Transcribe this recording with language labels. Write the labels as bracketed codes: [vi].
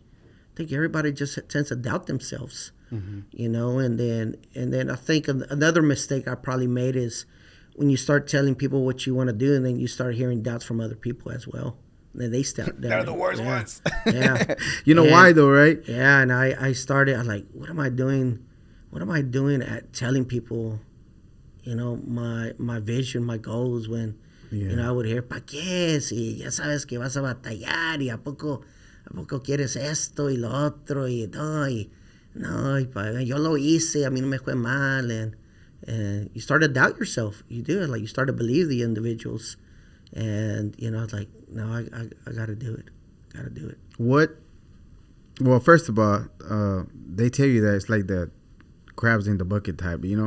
[en] I think everybody just tends to doubt themselves, and then I think another mistake I probably made is when you start telling people what you want to do, and then you start hearing doubts from other people as well. And then they step down. They're the worst ones. Yeah. Why though, right? Yeah, and I started, I'm like, what am I doing? What am I doing at telling people, my vision, my goals when, I would hear, [es] ¿pa qué? Si ya sabes que vas a batallar y ¿a poco quieres esto y lo otro y no, yo lo hice, a mí no me fue mal. [en] And you start to doubt yourself. You do it. Like, you start to believe the individuals. And, it's like, no, I got to do it. Got to do it. Well, first of all, they tell you that it's like the crabs in the bucket type,